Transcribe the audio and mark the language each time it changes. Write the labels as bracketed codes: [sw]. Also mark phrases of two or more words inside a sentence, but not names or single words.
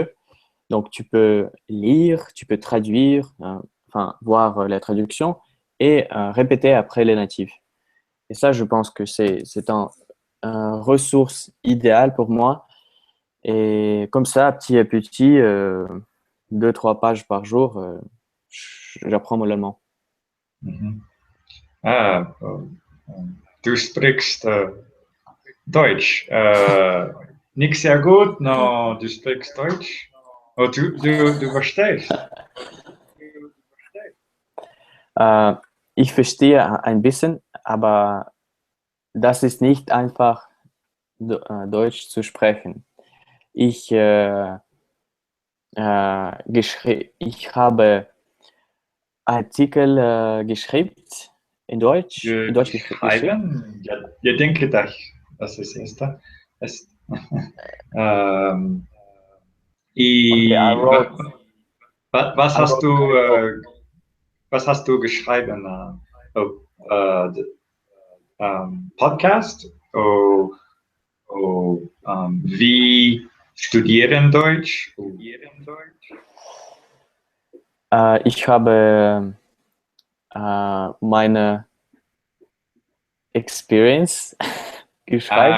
[fr] Donc, tu peux lire, tu peux traduire, enfin, voir la traduction et répéter après les natifs. Et ça, je pense que c'est un ressource idéale pour moi. Et comme ça, petit à petit, 2, 3 pages par jour, j'apprends mon allemand. [de] Mhm. Ah, du sprichst Deutsch. Nicht sehr gut, no, du sprichst Deutsch. Oh, du verstehst. Äh, Ich verstehe ein bisschen, aber das ist nicht einfach, Deutsch zu sprechen. Ich, ich habe Artikel geschrieben in Deutsch? In Deutsch geschrieben? Geschrieben? Ja, ich denke, das ist es. Ähm, [en] Okay, I i, wrote. [de] wa, was [en] I [de] hast [en] wrote [de] du, [en] my book. [de] was hast du geschrieben? Podcast? Wie studieren Deutsch? Ich habe meine Experience geschrieben